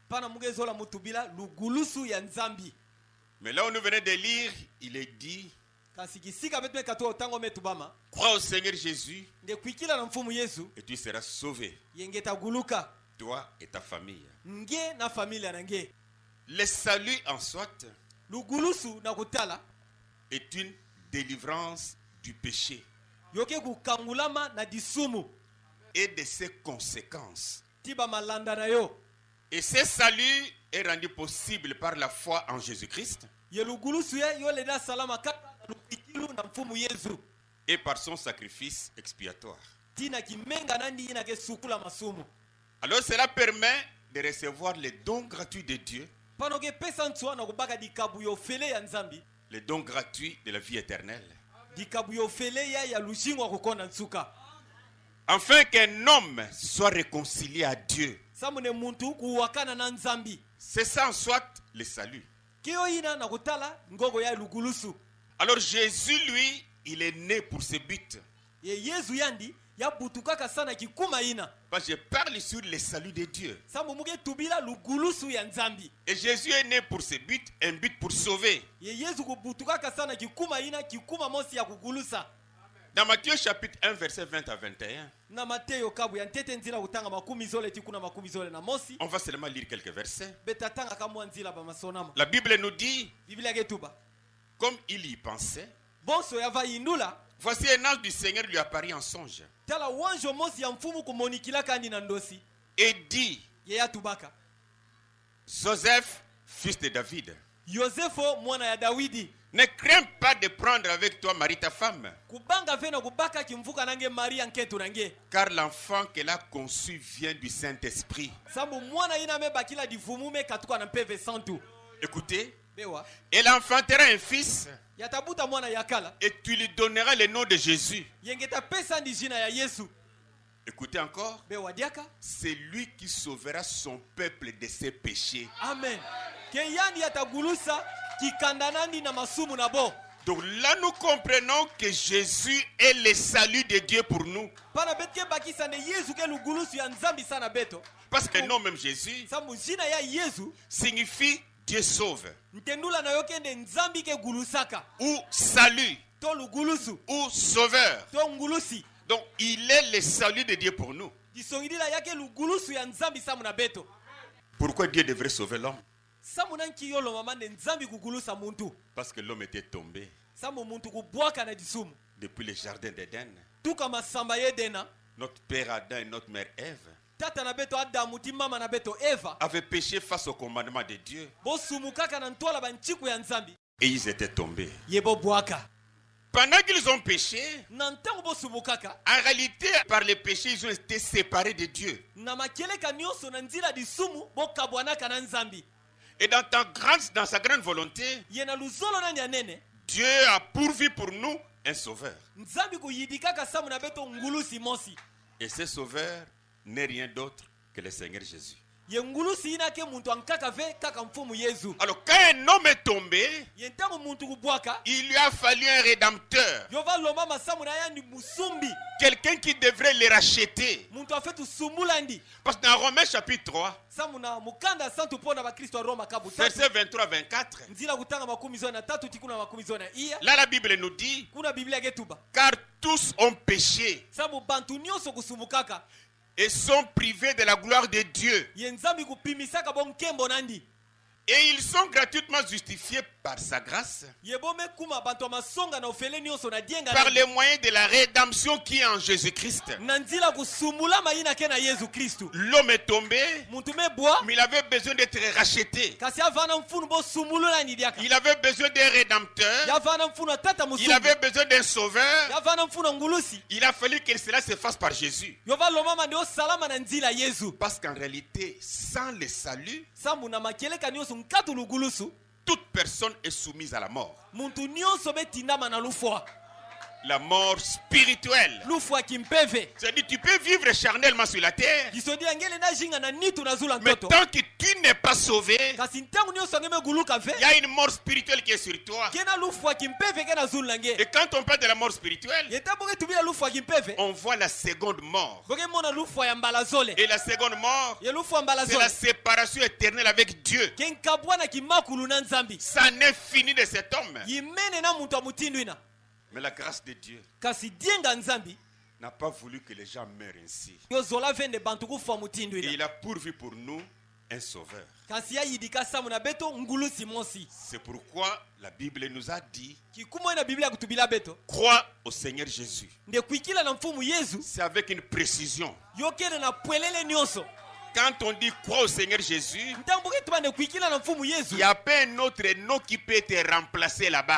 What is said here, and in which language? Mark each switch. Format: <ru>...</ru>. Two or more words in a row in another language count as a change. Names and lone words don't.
<fr>Mais là où nous venons de lire, il est dit, crois au Seigneur Jésus et tu seras sauvé, toi et ta famille. Le salut en soi est une délivrance du péché</fr> <ktu>yoke kukangulama na disumu</ktu> <fr>et de ses conséquences.</fr> <ktu>tiba malanda na yo.</ktu> <fr>Et ce salut est rendu possible par la foi en Jésus-Christ</fr> <ktu>yelugulusu ye yoleda salama kaka lukikilu na mfumu Yesu</ktu> <fr>et par son sacrifice expiatoire.</fr> <ktu>tina kimenga nandi ina ke sukula masumu.</ktu> <fr>Alors cela permet de recevoir les dons gratuits de Dieu,</fr> <ktu>pano ke pesa ntwa na kubaka dikabu yo fele ya nzambi,</ktu> <fr>les dons gratuits de la vie éternelle,</fr> <ktu>dikabu yo fele ya lushingo kukonda nsuka,</ktu> <fr>afin qu'un homme soit réconcilié à Dieu.</fr> <ktu>samune muntu kuwakana na nzambi.</ktu> <fr>C'est ça en soit le salut.</fr> <ktu>Kiyo ina na kutala ngogo ya lugulusu.</ktu> <fr>Alors Jésus, lui, il est né pour ce but.</fr> <ktu>Ye Yesu yandi ya butukaka sana kikuma ina.</ktu> <fr>Parce que je parle sur le salut de Dieu.</fr> <ktu>Samu muge tubila lugulusu ya nzambi.</ktu> <fr>Et Jésus est né pour ce but, un but pour sauver.</fr> <ktu>Ye Yesu kubutukaka sana kikuma ina kikuma mosi ya kugulusa.</ktu> <fr>Dans Matthieu chapitre 1 verset 20 à 21,</fr> <ktu>Na Mateo kabu ya ntete nzila utanga makumi zole tikuna makumi zole na mosi.</ktu> <fr>on va seulement lire quelques versets.</fr> <ktu>Betatanga kamwa nzila ba masonama.</ktu> <fr>La Bible nous dit,</fr> <ktu>Biblia getuba.</ktu> <fr>comme il y pensait,</fr> <ktu>Bonso ya va indula.</ktu> <fr>voici un ange du Seigneur lui apparut en songe</fr> <ktu>Tala wanjo mosi ya mfumu kumonikila kandi na ndosi.</ktu> <fr>et dit,</fr> <ktu>Ye ya tubaka.</ktu> <fr>Joseph, fils de David,</fr> <ktu>Yosefo mwana ya Dawidi.</ktu> <fr>ne crains pas de prendre avec toi Marie ta femme,</fr> <ktu>Kubanga vena kubaka kimvuka nange Maria nketu nange.</ktu> <fr>car l'enfant qu'elle a conçu vient du Saint-Esprit.</fr> <ktu>Sambu mwana ina meba kila difumume katuka na mpeve santu.</ktu> <fr>Écoutez,</fr> <ktu>Bewa.</ktu> <fr>elle enfantera un fils</fr> <ktu>Yatabuta mwana yakala.</ktu> <fr>et tu lui donneras le nom de Jésus.</fr> <ktu>Yengeta pesa ndi jina ya Yesu.</ktu> <fr>Écoutez encore,</fr> <ktu>Bewa diaka.</ktu> <fr>c'est lui qui sauvera son peuple de ses péchés. Amen.</fr> <ktu>Keyani yatagulusa kikandanandi na masumu na bo.</ktu> <fr>Donc là, nous comprenons que Jésus est le salut de Dieu pour nous.</fr> <ktu>Pana betke bakisa ne Yesu ke lugulusu ya nzambi sana beto.</ktu> <fr>Parce que le nom même Jésus</fr> <ktu>Sambu jina ya Yesu.</ktu> <fr>signifie Dieu sauve,</fr> <ktu>Ntendula na yoke nde nzambi ke gulusaka.</ktu> <fr>ou salut,</fr> <ktu>To lugulusu.</ktu> <fr>ou sauveur.</fr> <ktu>To ngulusi.</ktu> <fr>Donc il est le salut de Dieu pour nous.</fr> <ktu>Disongidila yake lugulusu ya nzambi samu na beto.</ktu> <fr>Pourquoi Dieu devrait sauver l'homme?</fr> <ktu>Samu nanki yolo mama ne nzambi kugulusa muntu.</ktu> <fr>Parce que l'homme était tombé</fr> <ktu>Samu muntu kubwaka na disumu.</ktu> <fr>depuis le jardin d'Éden.</fr> <ktu>Tuka masamba yedena.</ktu> <fr>Notre père Adam et notre mère Ève</fr> <ktu>Tata na beto Adamu ti mama na beto Eva.</ktu> <fr>avaient péché face au commandement de Dieu</fr> <ktu>Bosumukaka na ntwala banchiku ya nzambi.</ktu> <fr>et ils étaient tombés.</fr> <ktu>Yebo bwaka.</ktu> <fr>Pendant qu'ils ont péché,</fr> <ktu>Na ntango bosumukaka.</ktu> <fr>en réalité, par le péché, ils ont été séparés de Dieu.</fr> <ktu>Na makeleka nyonso na nzila disumu bokabwanaka na nzambi.</ktu> <fr>Et dans sa grande volonté,</fr> <ktu>Yena luzolo na nyanene.</ktu> <fr>Dieu a pourvu pour nous un sauveur.</fr> <ktu>Nzambi kuyidikaka samu na beto ngulusi mosi.</ktu> <fr>Et ce sauveur n'est rien d'autre que le Seigneur Jésus.</fr> <ktu>Ye ngulusi ina ke muntu ankaka ve kaka mfumu Yesu.</ktu> <fr>Alors quand un homme est tombé,</fr> <ktu>Ye ntango muntu kubwaka.</ktu> <fr>il lui a fallu un rédempteur.</fr> <ktu>Yova loma masamu na ya ni musumbi.</ktu> <fr>Quelqu'un qui devrait le racheter.</fr> <ktu>Muntu afetu sumulandi.</ktu> <fr>Parce que dans Romains chapitre 3,</fr> <ktu>Samu na mukanda santu pona ba Kristo wa Roma kabu tatu.</ktu> <fr>versets 23-24,</fr> <ktu>Nzila kutanga makumi zona na tatu tikuna makumi zona iya.</ktu> <fr>là la Bible nous dit,</fr> <ktu>Kuna Biblia getuba.</ktu> <fr>car tous ont péché</fr> <ktu>Samu bantu nyonso kusumukaka.</ktu> <fr>et sont privés de la gloire de Dieu.</fr> <ktu>Ye nzambi kupimisaka bonkembo nandi.</ktu> <fr>Et ils sont gratuitement justifiés par sa grâce,</fr> <ktu>Ye bome kuma bantu masonga na ofele nyonso na dienga</ktu> <fr>par</fr> <ktu>nandi.</ktu> <fr>les moyens de la rédemption qui est en Jésus-Christ.</fr> <ktu>Na nzila kusumula mayina ke na Yesu Kristu.</ktu> <fr>L'homme est tombé,</fr> <ktu>Muntu mebwa.</ktu> <fr>mais il avait besoin d'être racheté.</fr> <ktu>Kasi avana mfunu bo sumulula ni diaka.</ktu> <fr>Il avait besoin d'un rédempteur.</fr> <ktu>Ya vana mfunu tata</ktu> <fr>Il</fr> <ktu>musumbi.</ktu> <fr>avait besoin d'un sauveur.</fr> <ktu>Ya vana mfunu ngulusi.</ktu> <fr>Il a fallu que cela se fasse par Jésus.</fr> <ktu>Yova loma ndio salama na nzila Yesu.</ktu> <fr>Parce qu'en réalité, sans le salut,</fr> <ktu>Samu na makeleka nyonso nkatu lugulusu.</ktu> <fr>toute personne est soumise à la mort.</fr> <ktu>Muntu nyonso betindama na lufwa.</ktu> <fr>La mort spirituelle.</fr> <ktu>Lufwa kimpeve.</ktu> <fr>C'est-à-dire, tu peux vivre charnellement sur la terre,</fr> <ktu>Kisodi angele na jinga na nitu na zula</ktu> <fr>mais</fr> <ktu>ntoto.</ktu> <fr>tant que tu n'es pas sauvé,</fr> <ktu>Kasi ntangu nyonso ngeme guluka ve.</ktu> <fr>il y a une mort spirituelle qui est sur toi.</fr> <ktu>Kena lufwa kimpeve kena zula nge.</ktu> <fr>Et quand on parle de la mort spirituelle,</fr> <ktu>Yeta boke tubila lufwa kimpeve.</ktu> <fr>on voit la seconde mort.</fr> <ktu>Boke mona lufwa ya mbala zole.</ktu> <fr>Et la seconde mort,</fr> <ktu>Ye lufwa mbala</ktu> <fr>c'est la</fr> <ktu>zole.</ktu> <fr>séparation éternelle avec Dieu.</fr> <ktu>Kenkabwana kimakulu na nzambi.</ktu> <fr>Ça n'est fini de cet homme.</fr> <ktu>Yimene na muntu amutindu ina.</ktu> <fr>Mais la grâce de Dieu</fr> <ktu>Kasi dienga nzambi.</ktu> <fr>n'a pas voulu que les gens meurent ainsi.</fr> <ktu>Yo zola vende bantu kufa mutindu</ktu> <fr>Et</fr> <ktu>ina.</ktu> <fr>il a pourvu pour nous un sauveur. C'est pourquoi la Bible nous a dit, crois au Seigneur Jésus. C'est avec une précision. Quand on dit crois au Seigneur Jésus, il n'y a pas un autre nom qui peut être remplacé là-bas.</fr>